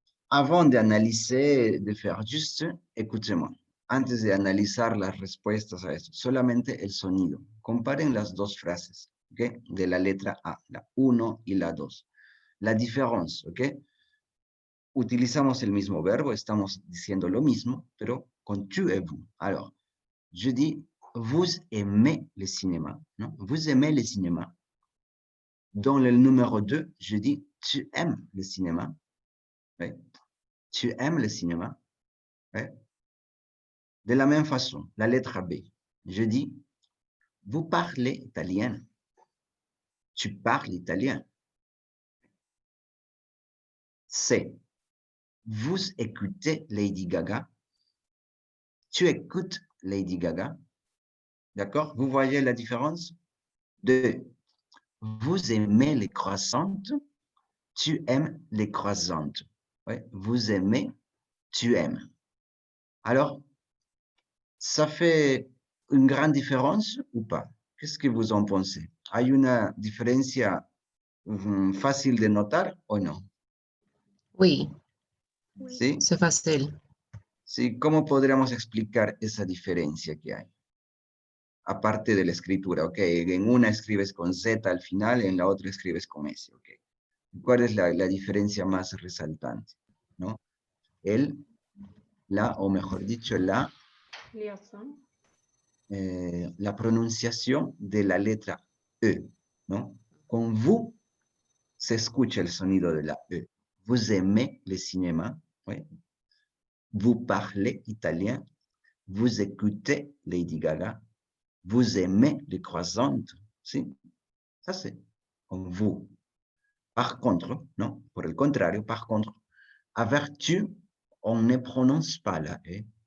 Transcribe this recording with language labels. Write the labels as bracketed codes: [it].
[fr] Avant d'analyser, de faire juste, écoutez-moi. [es] Antes de analizar las respuestas a esto, solamente el sonido. Comparen las dos frases, ¿ok? De la letra A, la 1 y la 2. La diferencia, ¿ok? Utilizamos el mismo verbo, estamos diciendo lo mismo, pero con [fr] tu et vous. Alors, je dis, vous aimez le cinéma, ¿no? Vous aimez le cinéma. Dans le numéro 2, je dis, tu aimes le cinéma. ¿Okay? Tu aimes le cinéma? Ouais. De la même façon, la lettre B. Je dis, vous parlez italien. Tu parles italien. C. Vous écoutez Lady Gaga. Tu écoutes Lady Gaga. D'accord? Vous voyez la différence? 2. Vous aimez les croissantes. Tu aimes les croissantes. Ouais. Vous aimez, tu aimes. Alors, ça fait une grande différence ou pas? Qu'est-ce que vous en pensez? [es] ¿Hay una diferencia fácil de notar o no? [fr] Oui, [es] ¿Sí? [fr] c'est facile. [es] Sí, ¿cómo podríamos explicar esa diferencia que hay? Aparte de la escritura, ok, en una escribes con Z al final, en la otra escribes con S, ok. ¿Cuál es la diferencia más resaltante? ¿No? O mejor dicho, la [fr] Liaison. [es] la pronunciación de la letra E, ¿no? Con vous se escucha el sonido de la E. [fr] Vous aimez le cinéma, ¿sí? Vous parlez italien, vous écoutez Lady Gaga, vous aimez les croissants, ¿sí? Ça c'est con vous. Par contre, non, [es] por el contrario, [fr] par contre, avec tu, on ne prononce pas la E.